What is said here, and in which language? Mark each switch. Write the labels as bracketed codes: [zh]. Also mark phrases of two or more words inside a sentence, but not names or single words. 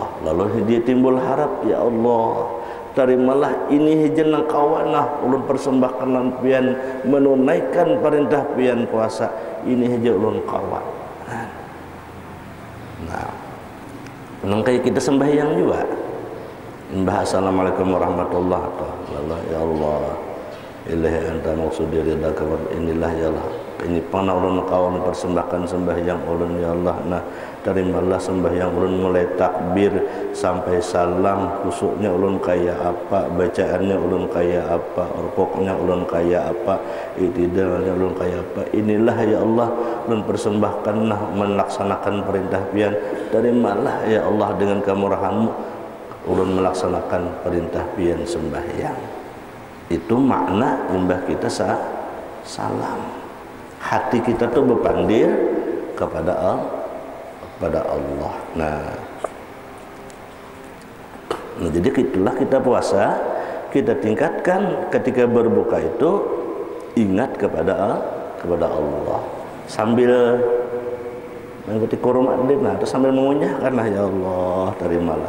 [bjn] Lalu dia timbul harap, [ar] يا الله, [bjn] terimalah ini jeneng kawanah ulun persembahkan lampian menunaikan perintah pian puasa ini aja ulun kawan. Nah, kayak kita sembahyang juga. [ar] Mbah السلام عليكم ورحمة الله وبركاته. يا الله، إلهي أنت مقصودي رضاك, [bjn] inilah [ar] يا الله, [bjn] ini panah ulun kawan persembahkan sembahyang ulun [ar] يا الله. [bjn] Nah, terimalah sembahyang ulun mulai takbir sampai salam, khusuknya ulun kaya apa, bacaannya ulun kaya apa, rukuknya ulun kaya apa, i'tidalnya ulun kaya apa. Inilah [ar] يا الله [bjn] ulun persembahkan melaksanakan perintah pian. Terimalah [ar] يا الله [bjn] dengan kemurahan-Mu ulun melaksanakan perintah pian sembahyang. Itu makna nyembah kita salam. Hati kita tuh berpandir kepada Allah. Nah, jadi itulah kita puasa, kita tingkatkan ketika berbuka itu ingat kepada Allah sambil mengikuti kurma nah, atau sambil mengunyah karena [ar] يا الله [bjn] terimalah.